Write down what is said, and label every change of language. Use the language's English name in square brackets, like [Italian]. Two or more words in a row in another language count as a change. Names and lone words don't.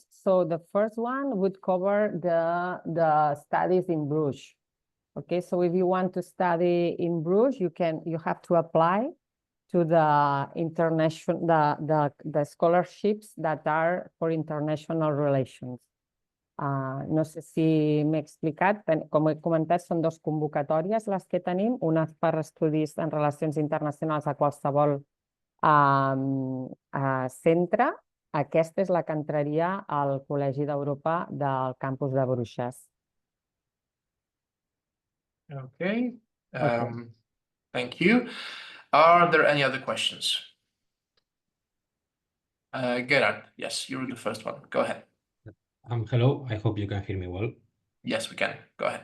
[English] So the first one would cover the studies in Bruges. Okay, so if you want to study in Bruges, you have to apply to the international the scholarships that are for international relations. [Catalan] No sé si m'he explicat, com he comentat, són dues convocatòries les que tenim, una per estudis en relacions internacionals a qualsevol centre. Aquesta és la que entraria al Col·legi d'Europa del campus de Bruixes. [English] Okay, thank you. Are there any other questions? Gerard, yes, you're the first one. Go ahead. Hello, I hope you can hear me well. Yes, we can. Go ahead.